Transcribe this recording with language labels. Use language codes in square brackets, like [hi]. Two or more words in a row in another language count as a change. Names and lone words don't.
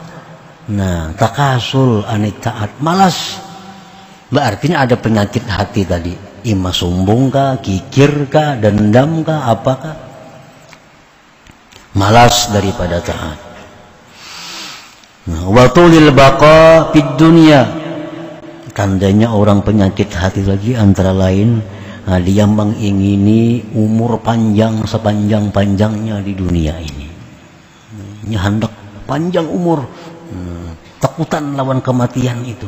[ar] Nah التكاسل عن الطاعة, malas. [bjn] Berarti ada penyakit hati tadi. Ima sombong kah, kikir kah, dendam kah, apakah? Malas daripada taat. [ar] وطول البقاء في الدنيا, [bjn] tandanya orang penyakit hati lagi antara lain dia mengingini umur panjang sepanjang-panjangnya di dunia ini. Dia hendak panjang umur, takutan lawan kematian itu.